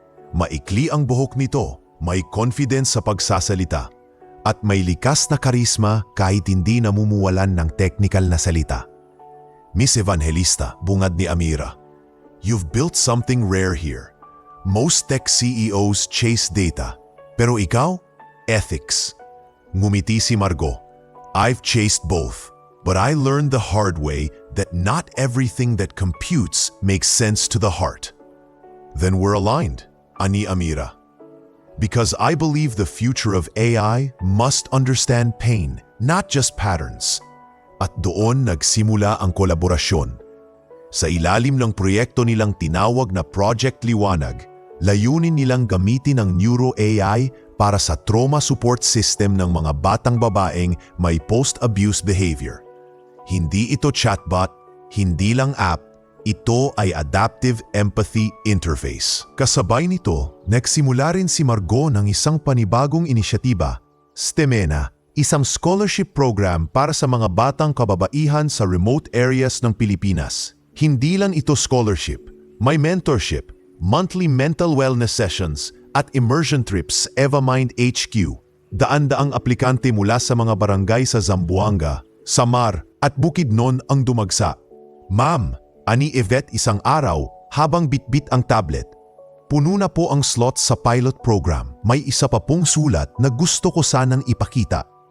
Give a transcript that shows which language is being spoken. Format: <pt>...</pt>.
<tl>Maikli ang buhok nito, may confidence sa pagsasalita, at may likas na karisma kahit hindi namumuwalan ng technical na salita.</tl> <en>Miss Evangelista,</en> <tl>bungad ni Amira,</tl> <en>you've built something rare here. Most tech CEOs chase data,</en> <tl>pero ikaw,</tl> <en>ethics.</en> <tl>Ngumiti si Margot.</tl> <en>I've chased both, but I learned the hard way that not everything that computes makes sense to the heart. Then we're aligned,</en> <tl>ani Amira.</tl> <en>Because I believe the future of AI must understand pain, not just patterns.</en> <tl>At doon nagsimula ang kolaborasyon. Sa ilalim ng proyekto nilang tinawag na Project Liwanag, layunin nilang gamitin ang neuro-AI para sa trauma support system ng mga batang babaeng may post-abuse behavior. Hindi ito chatbot, hindi lang app, ito ay Adaptive Empathy Interface. Kasabay nito, nagsimula rin si Margot ng isang panibagong inisyatiba, STEMENA, isang scholarship program para sa mga batang kababaihan sa remote areas ng Pilipinas. Hindi lang ito scholarship, may mentorship, monthly mental wellness sessions, at immersion trips Eva Mind HQ. Daan-daang aplikante mula sa mga barangay sa Zamboanga, Samar, at Bukidnon ang dumagsa. Ma'am, ani Yvette isang araw habang bitbit ang tablet. Puno na po ang slots sa pilot program. May isa pa pong sulat na gusto ko sanang ipakita.</tl>